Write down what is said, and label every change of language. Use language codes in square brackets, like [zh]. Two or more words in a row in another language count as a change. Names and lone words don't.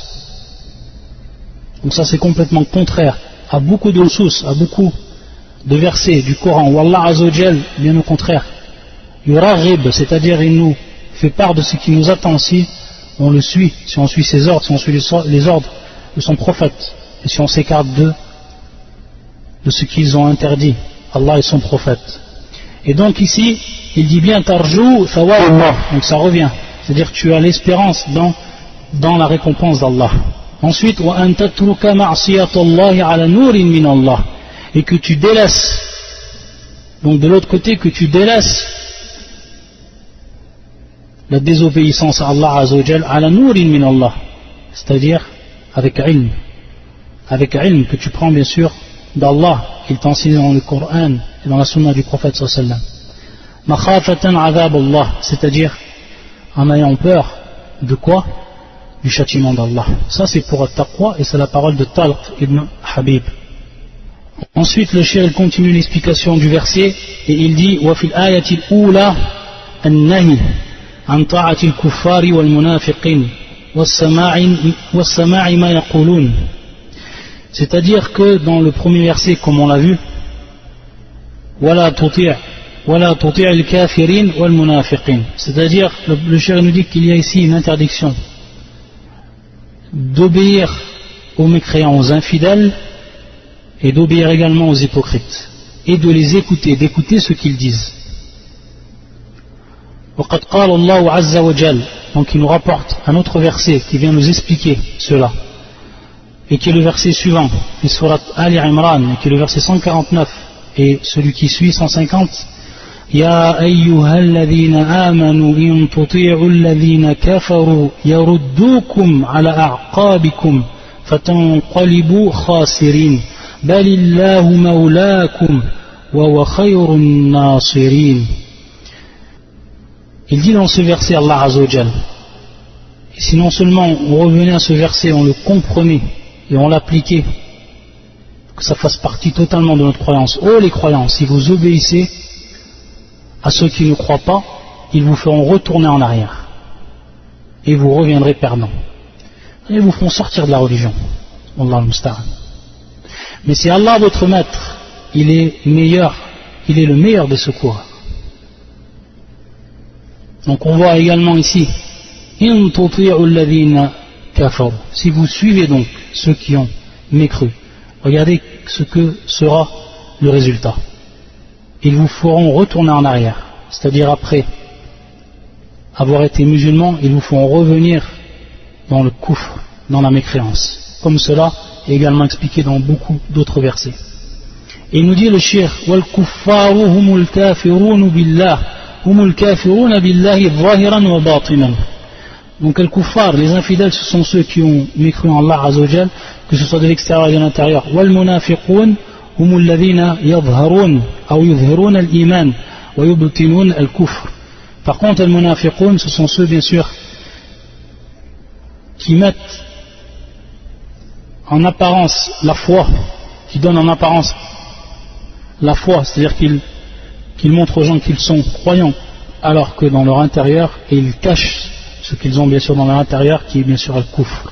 [fr] Donc ça c'est complètement contraire à beaucoup de sources, à beaucoup de versets du Coran où [ar] الله عز وجل, [fr] bien au contraire, yuraghib, c'est-à-dire il nous fait part de ce qui nous attend si on le suit, si on suit ses ordres, si on suit les ordres de son prophète, et si on s'écarte de ce qu'ils ont interdit, Allah et son prophète. Et donc ici, il dit bien [ar] ترجو ثواب الله, [fr] donc ça revient, c'est-à-dire que tu as l'espérance dans la récompense d'Allah. Ensuite, [ar] وأن تترك معصية الله على نور من الله, [fr] et que tu délaisses, donc de l'autre côté, que tu délaisses la désobéissance à Allah [ar] عز وجل على نور من الله, [fr] c'est-à-dire avec ilm que tu prends bien sûr d'Allah, qu'il t'enseigne dans le Coran et dans la sunna du prophète [ar] صلى الله عليه وسلم. مخافة عذاب الله, [fr] c'est-à-dire en ayant peur de quoi? Du châtiment d'Allah. Ça c'est pour at-taqwa et c'est la parole de Talq ibn Habib. Ensuite le cheikh continue l'explication du verset et il dit [ar] وفي الآية الأولى النهي عن طاعة الكفار والمنافقين والسماع ما يقولون. [fr] C'est-à-dire que dans le premier verset, comme on l'a vu, [ar] ولا تطع الكافرين والمنافقين, [fr] c'est-à-dire le cheikh nous dit qu'il y a ici une interdiction d'obéir aux mécréants, aux infidèles, et d'obéir également aux hypocrites, et de les écouter, d'écouter ce qu'ils disent. [ar] وقد قال الله عز وجل, [fr] donc il nous rapporte un autre verset qui vient nous expliquer cela, et qui est le verset suivant, le surat Ali Imran, qui est le verset 149, et celui qui suit 150. [ar] يا أيها الذين آمنوا إن تطيعوا الذين كفروا يردوكم على أعقابكم فتنقلبوا خاسرين بل الله مولاكم وهو خير الناصرين. [fr] Il dit dans ce verset [ar] الله عز وجل, [fr] et si non seulement on revenait à ce verset, on le comprenait et on l'appliquait, que ça fasse partie totalement de notre croyance. Oh les croyants, si vous obéissez à ceux qui ne croient pas, ils vous feront retourner en arrière et vous reviendrez perdants et vous feront sortir de la religion. [ar] الله المستعان. [fr] Mais c'est Allah votre maître, il est meilleur, il est le meilleur des secours. Donc on voit également ici [ar] إن تطيعوا الذين كفروا, [fr] si vous suivez donc ceux qui ont mécru, regardez ce que sera le résultat. Ils vous feront retourner en arrière, c'est-à-dire après avoir été musulmans, ils vous feront revenir dans le kufr, dans la mécréance, comme cela est également expliqué dans beaucoup d'autres versets. Et il nous dit le cheikh [ar] والكفار هم الكافرون بالله هم الكافرون بالله ظاهرا وباطنا. [fr] Donc les kuffar, les infidèles, ce sont ceux qui ont mécru en [ar] الله عز وجل, [fr] que ce soit de l'extérieur et de l'intérieur. [ar] والمنافقون هم الذين يظهرون أو يظهرون الإيمان ويبطنون الكفر. [fr] Par contre, les munafiqun, ce sont ceux bien sûr qui mettent en apparence la foi, qui donnent en apparence la foi, c'est-à-dire qu'ils montrent aux gens qu'ils sont croyants, alors que dans leur intérieur, et ils cachent ce qu'ils ont bien sûr dans leur intérieur, qui est bien sûr le kufr.